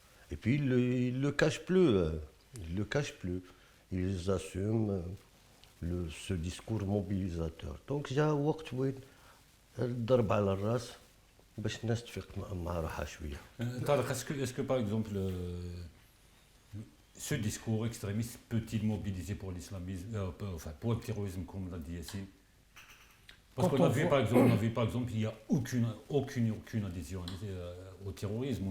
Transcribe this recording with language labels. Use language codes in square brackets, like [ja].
[fr] Et puis ils ne le cachent plus. Ils le cachent plus. Ils assument ce discours mobilisateur. Donc [ar] جاء وقت وين الضرب على الراس باش الناس تفيق مع روحها شويه. [fr] Tariq, est-ce que par exemple ce discours extrémiste peut-il mobiliser pour l'islamisme, pour le terrorisme comme l'a dit Yassine? Parce qu'on a vu par exemple, il n'y a aucune adhésion au terrorisme.